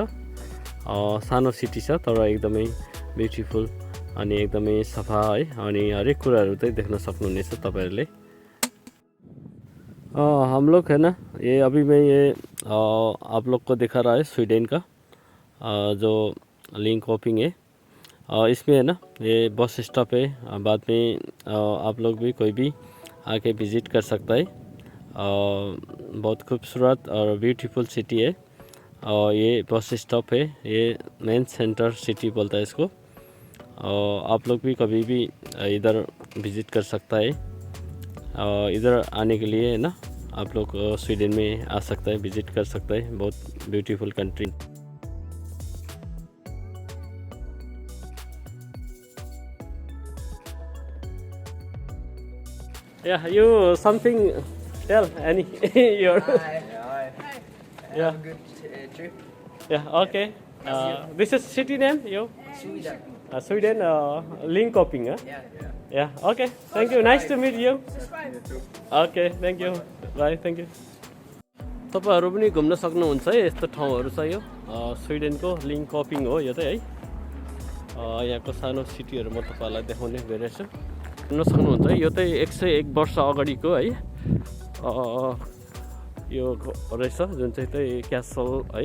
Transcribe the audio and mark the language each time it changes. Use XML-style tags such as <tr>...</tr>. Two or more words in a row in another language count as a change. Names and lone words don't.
<ne>सानो सिटी छ तर एकदमै ब्युटिफुल अनि एकदमै सफा है अनि हरेक कुराहरु चाहिँ देख्न सक्नुहुनेछ तपाईहरुले।</ne> <hi>हम लोग है ना ये अभी मैं ये आप लोग को दिखा रहा है स्वीडन का जो लिंकहोपिङ है। इसमें है ना ये</hi> <en>bus stop</en> <hi>है, बाद में आप लोग भी कोई भी आके विजिट कर सकता है। बहुत खूबसूरत और</hi> <en>beautiful city</en> <hi>है और ये</hi> <en>bus stop</en> <hi>है, ये</hi> <en>main center city</en> <hi>बोलता है इसको। आप लोग भी कभी भी इधर विजिट कर सकता है। इधर आने के लिए है ना आप लोग स्वीडन में आ सकता है, विजिट कर सकता है, बहुत</hi> <en>beautiful country. Yeah, you something tell any your Hi. Yeah. Have a good trip. yeah, okay. This is city name you Sweden. Sweden Linköping, huh? Yeah. Okay, thank you, nice to meet you. Okay, thank you, bye, thank you.</en> <ne>तपाईहरु पनि घुम्न सक्नुहुन्छ है, यस्तो ठाउँहरु छ यो। स्विडेनको लिङ्कपिङ हो यो चाहिँ है। यहाँको सानो सिटीहरू म तपाईँहरूलाई देखाउने गइरहेछु। हेर्न सक्नुहुन्छ यो चाहिँ 101 वर्ष अगाडिको है यो रहेछ जुन चाहिँ क्यासल है।</ne>